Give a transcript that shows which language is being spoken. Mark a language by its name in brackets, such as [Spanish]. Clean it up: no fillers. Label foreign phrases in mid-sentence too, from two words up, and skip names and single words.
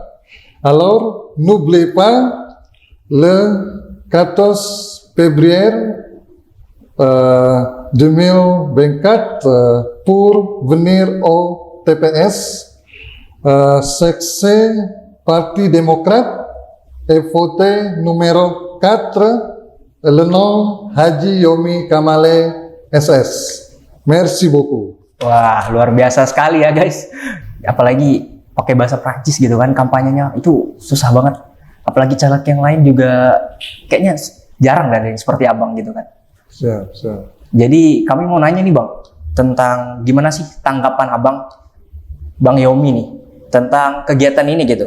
[French] Alors, n'oubliez pas le 14 février 2024 pour venir au TPS, section Parti démocrate et voter numéro 4, le nom Haji Yomi Kamale SS. Merci beaucoup. [Indonesian] Wah, luar biasa sekali ya guys. Apalagi pakai bahasa Prancis gitu kan kampanyenya, itu susah banget. Apalagi caleg yang lain juga kayaknya jarang dari seperti abang gitu kan. Siap. Jadi kami mau nanya nih bang, tentang gimana sih tanggapan abang, Bang Yomi nih, tentang kegiatan ini gitu.